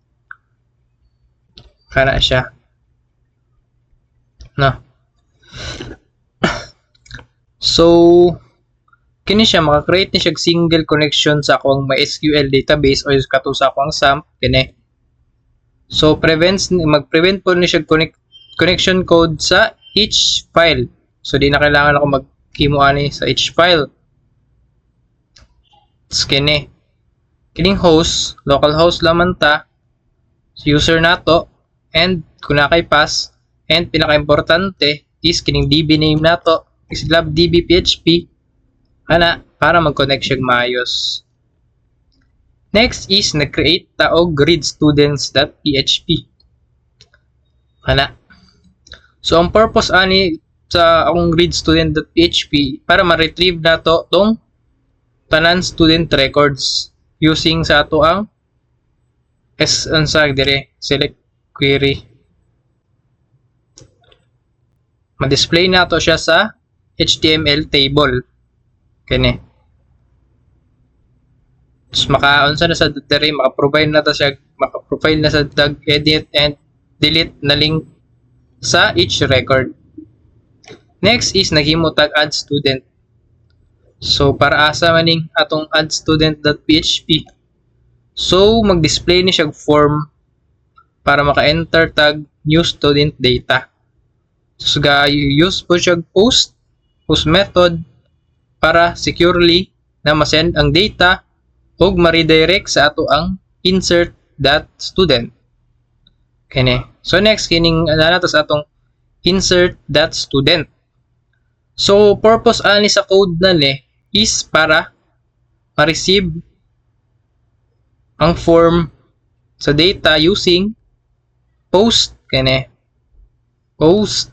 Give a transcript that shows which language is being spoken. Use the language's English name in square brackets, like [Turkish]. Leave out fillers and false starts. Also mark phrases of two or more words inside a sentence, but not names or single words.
[Cebuano] Kana siya. No. So, kini siya, maka-create ni siya [English] single connection [Cebuano] sa akong [English] MySQL database [Cebuano] o kato sa akong SAMP, kini. So, mag-prevent po ni siya [English] connection code [Cebuano] sa [English] each file. [Cebuano] So, di na kailangan ako mag-himo ani sa [English] each file. [Cebuano] Kini. Kining host, localhost lamang ta, user nato, and kung nakay pass, and pinaka-importante is kining [English] DB name [Cebuano] nato, is LabDB PHP, ana, para mag-connect siya maayos. Next is nag-create ta og readstudents.php. Ana. So, ang purpose ani sa akong readstudent.php para ma-retrieve nato tong tanan [English] student records using [Cebuano] sa ato ang [English] select query. [Cebuano] Ma-display nato siya sa [English] HTML table. [Cebuano] Kani. Tapos maka-unsa na sa dire, maka-provide na ta siya, maka-profile na sa tag [English] edit and delete [Cebuano] na link sa [English] each record. [Cebuano] Next is naghimo tag [English] add student. [Cebuano] So para asa maning atong add student.php. So mag-display ni siya form para maka-enter tag [English] new student data. [Cebuano] So use po siya [English] post method [Cebuano] para securely na ma-send ang data ug ma-redirect sa ato ang insert.student. Kani. So next kining nato sa atong insert.student. So purpose ani sa code na ni is para ma-receive ang form sa data [English] using post [Cebuano] kani.